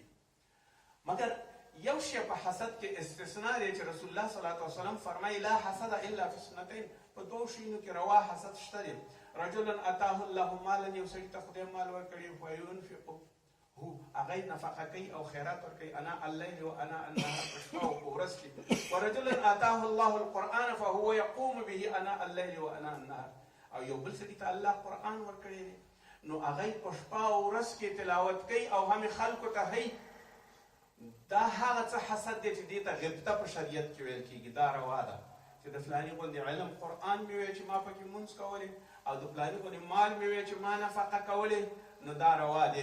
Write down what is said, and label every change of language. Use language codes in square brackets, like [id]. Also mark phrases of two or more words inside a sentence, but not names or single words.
[ps] مګر یو شی په حسد کې استثناء دی چې رسول الله [ar] صلی الله علیه وسلم [ps] فرمایي [ar] لا حسد الا فی اثنتین، [ps] په دوو شیانو کې روا حسد شته دی. [ar] رجل اتاه الله مالا، [ps] یو سړي ته خدای مال ورکړي فینفقه هغه نفقه کوي او خیرات ورکوي [ar] انا الليل وانا النهار، [ps] په شپه او په ورځ کې. [ar] ورجل اتاه الله القرآن فهو يقوم به انا الليل وانا النهار، [ps] او یو بل سړي ته الله قرآن ورکړی دی نو هغه په شپه او ورځ کې تلاوت کوي او هم خلکو ته هی. دا هغه څه حسد دی چې دې ته غبطه په شریعت کې ویل کېږي. دا روا ده چې د فلاني غوندې علم قرآن مې وی چې ما پکې مونځ کولی او د فلاني غوندې مال مې وی چې ما نفقه کولی، نو دا روا دی.